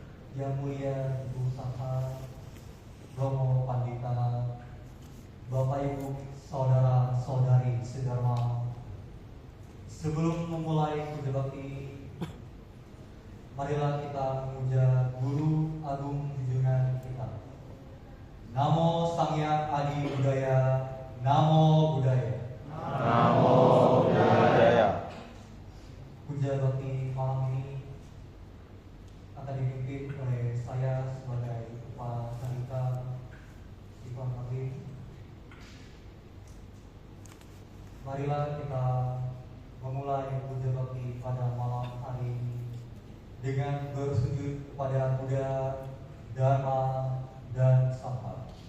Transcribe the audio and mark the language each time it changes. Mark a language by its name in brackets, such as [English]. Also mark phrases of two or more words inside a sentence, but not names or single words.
[Indonesian] Yang Mulia Ibu Saka, Romo Pandita, Bapak Ibu, Saudara-saudari sedharma, sebelum memulai puja bakti, marilah kita memuja Guru Agung junjungan kita. Namo Sang Hyang Adi Budaya, Namo Buddhaya. Namo Buddhaya. Puja bakti malam ini akan dipimpin oleh saya sebagai Upacarita Ivan Maghrib. Marilah kita memulai puja bakti pada malam hari ini dengan bersujud kepada Buddha, Dharma, dan Sangha.